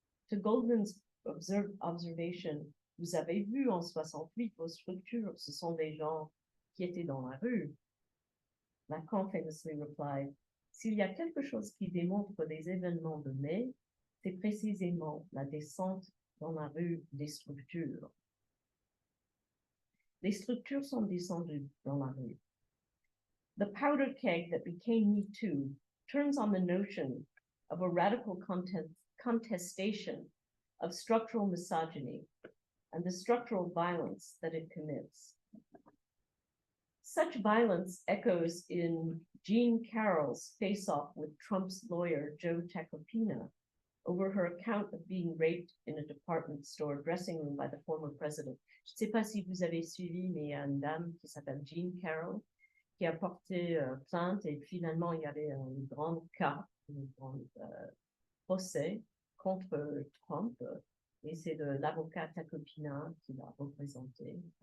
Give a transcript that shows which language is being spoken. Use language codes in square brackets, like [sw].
[en] To Goldman's observation, [fr] vous avez vu en 68 vos structures, ce sont des gens qui étaient dans la rue. [en] Lacan famously replied, [fr] s'il y a quelque chose qui démontre les événements de mai, c'est précisément la descente dans la rue des structures. Les structures sont descendues dans la rue. [en] The powder keg that became Me Too turns on the notion of a radical contestation of structural misogyny and the structural violence that it commits. Such violence echoes in Jean Carroll's face-off with Trump's lawyer, Joe Tacopina, over her account of being raped in a department store dressing room by the former president. [fr] Je ne sais pas si vous avez suivi, mais il y a une dame qui s'appelle Jean Carroll qui a porté plainte et finalement il y avait un grand cas, un grand procès contre Trump et c'est l'avocat Tacopina qui l'a représenté.